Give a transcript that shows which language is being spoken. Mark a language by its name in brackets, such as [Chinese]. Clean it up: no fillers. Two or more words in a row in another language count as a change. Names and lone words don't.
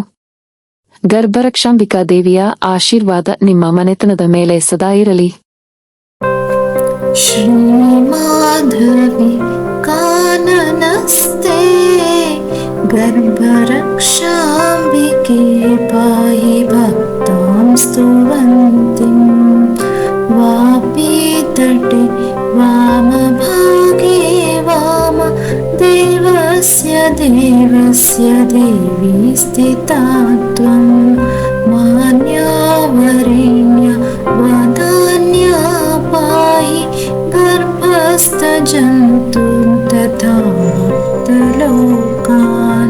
[Kannada] ಗರ್ಭರಕ್ಷಾಂಬಿಕಾ ದೇವಿಯ ಆಶೀರ್ವಾದ ನಿಮ್ಮ ಮನೆತನದ ಮೇಲೆ ಸದಾ ಇರಲಿ. [Sanskrit] ಶ್ರೀ ಮಾಧವಿ ಕಾನನಸ್ತೆ ಗರ್ಭರಕ್ಷಾಂಬಿಕೆ ಪಾಹಿ ಭಕ್ತಾಂ ಸ್ತುವಂತಿಂ ವಾಪೀತಟೆ ವಾಮಭಾಗೆ ವಾಮ ದೇವಸ್ಯ ದೇವಿ ಸ್ಥಿತಾ ತ್ವಂ ಮಾನ್ಯಾವರೇಣ್ಯ ವದಾನ್ಯ ಪಾಹಿ ಗರ್ಭಸ್ಥಜಂತು ತಥಾ ಭಕ್ತಲೋಕಾನ್.